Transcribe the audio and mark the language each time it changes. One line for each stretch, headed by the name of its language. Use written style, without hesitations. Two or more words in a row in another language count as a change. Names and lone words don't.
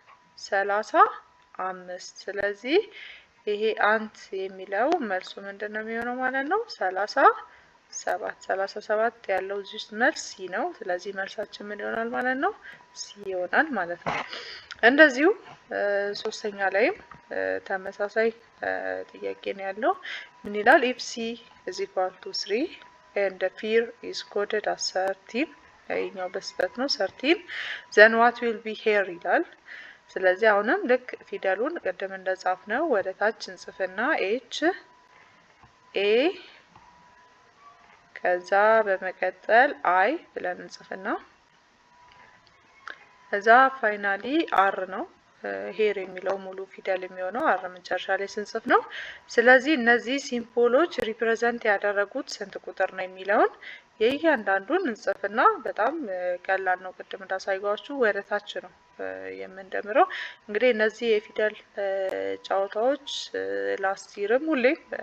Amharic: 35። ስለዚህ ይሄ አንት የሚለው መልሱ ምንድነው የሚሆነው ማለት ነው? 37 ያለው እዚህ መልስ ሲ ነው። ስለዚህ መልሳችን ምን ይሆናል ማለት ነው? ሲ ይሆናል ማለት ነው። እንደዚሁ ሶስተኛ ላይም ተመሳሳይ ጥያቄ ነው ያለው። ምን ይላል?
English: if c is equal to 3 and the fear is coded as 13
Amharic: ይሄኛው በስህተት ነው 13
English: then what will be here
Amharic: ይላል። ስለዚህ አሁንም ልክ ፊደሉን ቅድም እንደጻፍ ነው ወደ ታች እንጽፍና ኤች ኤ ከዛ በመቀጠል አይ ብለን እንጽፍና ከዛ ፋይናሊ አር ነው ሄር የሚለው ሙሉ ፊደል የሚሆነው አር መጨረሻ ላይ ስንጽፍ ነው። ስለዚህ እነዚህ
English: symbols represent
Amharic: ያደረጉት ስንት ቁጥር ነው የሚለውን የእያንዳንዱን እንጽፍና በጣም ቀላል ነው። ቅድም እንዳሳየኋችሁ ወደ ታች ነው የምንደምረው። እንግዲህ እነዚህ የፊደል ጨዋታዎች
English: last year
Amharic: ሁሌም